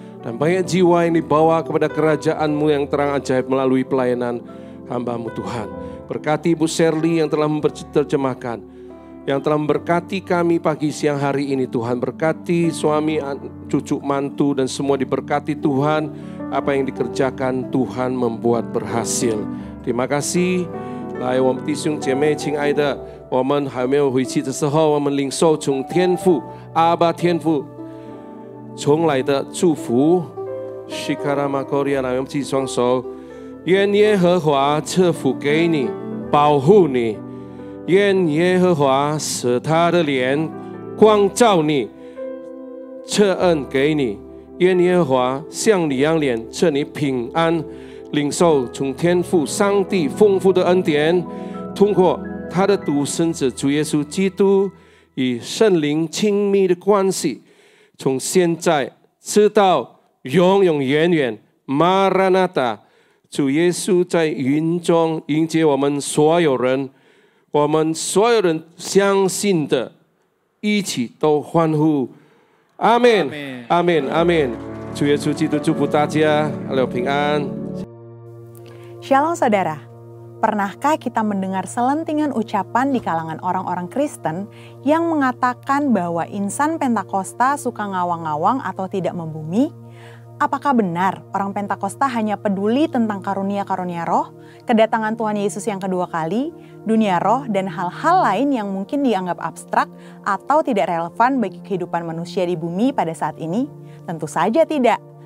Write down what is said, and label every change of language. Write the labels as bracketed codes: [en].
[id] Dan banyak jiwa yang dibawa kepada kerajaan-Mu yang terang ajaib melalui pelayanan hamba-Mu Tuhan. Berkati Ibu Shirley yang telah menerjemahkan, yang telah memberkati kami pagi siang hari ini. Tuhan berkati suami, cucu, mantu, dan semua diberkati Tuhan. Apa yang dikerjakan Tuhan membuat berhasil. Terima kasih. [zh] 来，我们弟兄姐妹，亲爱的，我们还没有回去的时候，我们领受从天父阿爸天父从来的祝福。西卡拉马科利亚，来，我们举双手，愿耶和华赐福给你，保护你。愿耶和华使他的脸光照你，赐恩给你。愿耶和华向你扬脸，赐你平安。领受从天父上帝丰富的恩典，通过他的独生子主耶稣基督与圣灵亲密的关系，从现在直到永永远远。马拉纳达，主耶稣在云中迎接我们所有人，我们所有人相信的，一起都欢呼。阿们，阿们，阿们。主耶稣基督祝福大家，平安。 [id] Shalom saudara, pernahkah kita mendengar selentingan ucapan di kalangan orang-orang Kristen yang mengatakan bahwa insan Pentakosta suka ngawang-ngawang atau tidak membumi? Apakah benar orang Pentakosta hanya peduli tentang karunia-karunia roh, kedatangan Tuhan Yesus yang kedua kali, dunia roh, dan hal-hal lain yang mungkin dianggap abstrak atau tidak relevan bagi kehidupan manusia di bumi pada saat ini? Tentu saja tidak.